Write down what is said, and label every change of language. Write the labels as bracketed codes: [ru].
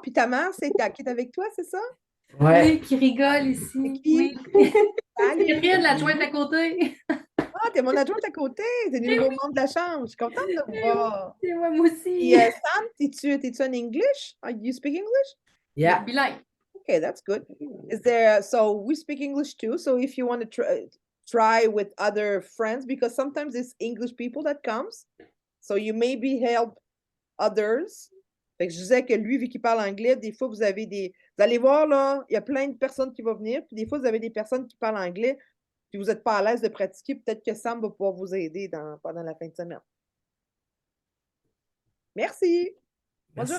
[fr] Puis ta mère, qui est avec toi, c'est ça? Ouais. Oui, qui rigole ici. C'est qui? Oui. Salut. Catherine, l'adjointe à côté. Ah, t'es mon adjointe à côté. T'es du nouveau membre de la chambre. Je suis contente de te voir. C'est moi aussi. Puis, Sam, t'es-tu en English? [en] You speak English? Yeah. [fr] Bilingue. [en] Okay, that's good. Is there, so we speak English too. So if you want to try with other friends, because sometimes it's English people that comes, so you maybe help others. [fr] Fait que je disais que lui, vu qu'il parle anglais, des fois, vous allez voir, là, il y a plein de personnes qui vont venir, puis des fois, vous avez des personnes qui parlent anglais, puis vous n'êtes pas à l'aise de pratiquer, peut-être que Sam va pouvoir vous aider pendant la fin de semaine. Merci. Bonjour,